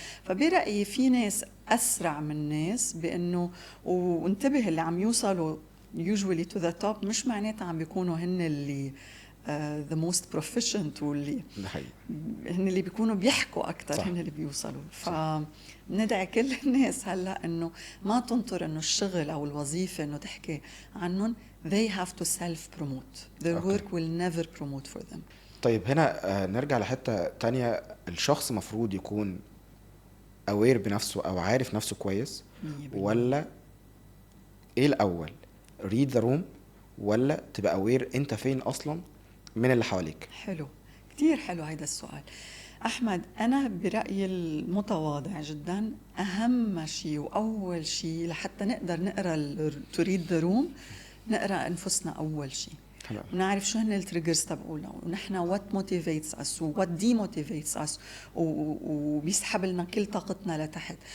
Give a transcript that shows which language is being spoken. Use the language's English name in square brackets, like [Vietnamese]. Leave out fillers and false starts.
[Arabic] فبرأيي في ناس اسرع من ناس بانه، وانتبه اللي عم يوصلوا usually [English] to the top [Arabic] مش معناتها عم بيكونوا هن اللي [English] the most proficient، [Arabic] واللي هن اللي بيكونوا بيحكوا أكتر. صح. هن اللي بيوصلوا. فندعي كل الناس هلأ إنه ما تنطر إنه الشغل أو الوظيفة إنه تحكي عنهم. [English] they have to self-promote. their work will never promote for them. [Arabic] طيب هنا نرجع لحتة تانية. الشخص مفروض يكون aware بنفسه أو عارف نفسه كويس، ولا إيه الأول؟ [English] read the room، [Arabic] ولا تبقى aware أنت فين أصلا من اللي حواليك؟ حلو، كتير حلو هيدا السؤال أحمد. أنا برأيي المتواضع جدا، أهم شيء وأول شيء لحتى نقدر نقرأ [English] to read the room، [Arabic] نقرأ أنفسنا أول شيء، ونعرف شو هن التريجرز تبعولنا، ونحن [English] what motivates us [Arabic] و [English] what demotivates us، [Arabic] وبيسحب لنا كل طاقتنا لتحت.